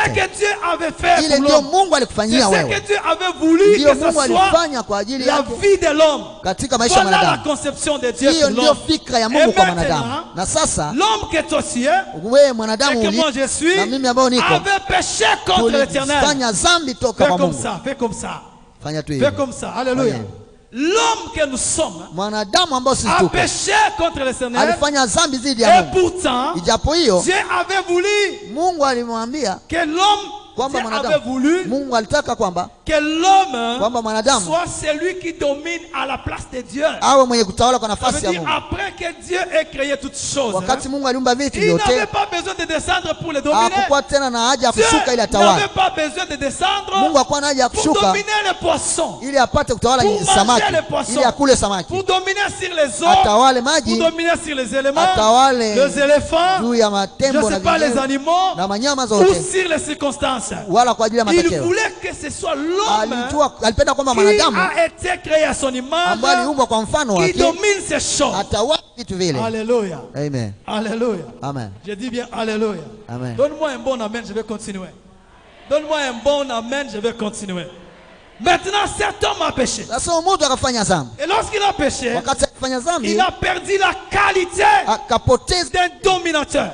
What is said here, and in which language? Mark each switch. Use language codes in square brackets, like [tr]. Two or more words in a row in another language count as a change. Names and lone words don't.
[sw] Ile ndio Mungu alikufanyia wewe, ndio Mungu alifanya kwa ajili ya katika maisha ya mwanadamu. Hiyo ndio fikra ya Mungu kwa mwanadamu. Na sasa wewe mwanadamu na mimi ambao niko tulifanya dhambi toka kwa Mungu. Fanya tu hivyo. [fr] Alléluia. L'homme que nous sommes a péché contre le Seigneur, et pourtant Dieu avait voulu que l'homme [sw] Mungu alitaka kwamba [fr] que l'homme soit celui qui domine à la place de Dieu. [sw] Awe mwenye kutawala kwa nafasi ya Mungu. [fr] Après que Dieu ait créé toutes choses, [sw] wakati Mungu aliumba vitu vyote, [fr] il n'avait pas besoin de descendre pour le dominer. [sw] Hakuwa tena na haja ya kushuka ili atawale. [fr] N'avait pas besoin de descendre. [sw] Mungu hakuwa na haja ya kushuka [fr] pour dominer les poissons, [sw] ili apate kutawala samaki, ili akule samaki, [fr] pour dominer sur les eaux, [sw] atawale maji, [fr] pour dominer sur les éléments, [sw] atawale [fr] les éléphants, [sw] juu ya matembo [fr] je sais pas, les animaux, [sw] na wanyama zote, [fr] ou sur les circonstances. [sw] Wala kwa ajili ya matokeo. [fr] Il voulait que ce soit l'homme [sw] alipenda kwamba mwanadamu [fr] a été créé à son image, [sw] ambaye aliumbwa kwa mfano wake, [fr] qui domine ces choses, [sw] atawala vitu vile. [fr] Alléluia. Amen. Alléluia. Amen. Je dis bien alléluia. Amen. Donne-moi un bon amen, je vais continuer. Donne-moi un bon amen, je vais continuer. Maintenant, cet homme a péché. Et lorsqu'il a péché, il a perdu la qualité d'un dominateur.